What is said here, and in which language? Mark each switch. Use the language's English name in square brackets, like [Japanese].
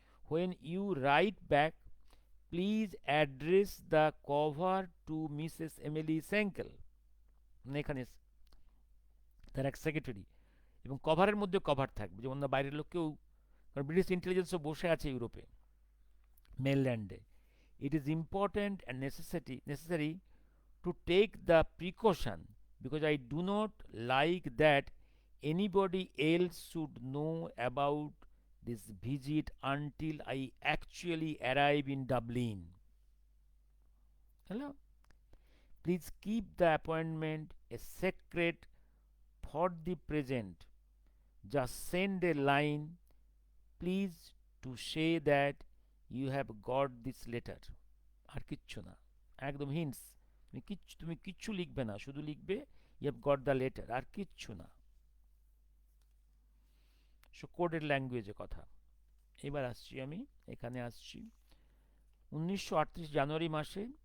[English] When you write back please address the cover to Mrs Emily Senkel. [Bangla] এখানে তার এক secretary, এবং কভারের মধ্যে কভার থাকবে, যেমন না বাইরের লোক কেউ, কারণ ব্রিটিশ ইন্টেলিজেন্সও বসে আছে ইউরোপে মেনল্যান্ডে। [English] It is important and necessary to take the precaution because I do not like that anybody else should know about this visit until I actually arrive in Dublin. Hello? Please keep the appointment a secret for the present. Just send a line, please, to say that you have got this letter. [Bangla] আর কিচ্ছু না, একদম hints. তুমি কিচ্ছু লিখবে না, শুধু লিখবে [English] you have got the letter, [Bangla] আর কিচ্ছু না। কোডের ল্যাঙ্গুয়েজে কথা। এবার আসছি, আমি এখানে আসছি 1938 জানুয়ারি মাসে